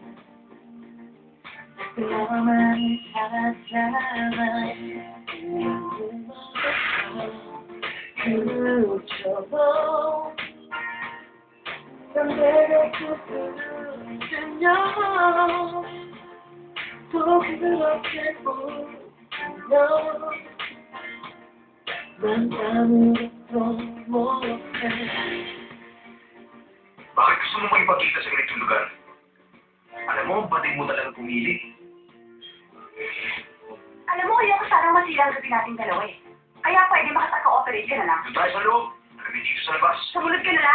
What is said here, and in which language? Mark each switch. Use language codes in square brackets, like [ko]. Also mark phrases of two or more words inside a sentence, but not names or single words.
[ko] 너만을 찾아와 그처럼 난 내가 그랬으면 또 그렇게 보면 난 아무것도 못해. [tl] Bakit gusto mo magpagkita sa ganitong lugar? Alam mo, bating mo talaga pumili. Alam mo, ayoko sanang masira ang gabi nating dalawa eh. Kaya pwede makapag-cooperate ka na lang. Doon tayo sa loob. Kami dito sa labas. Sumunod ka na lang.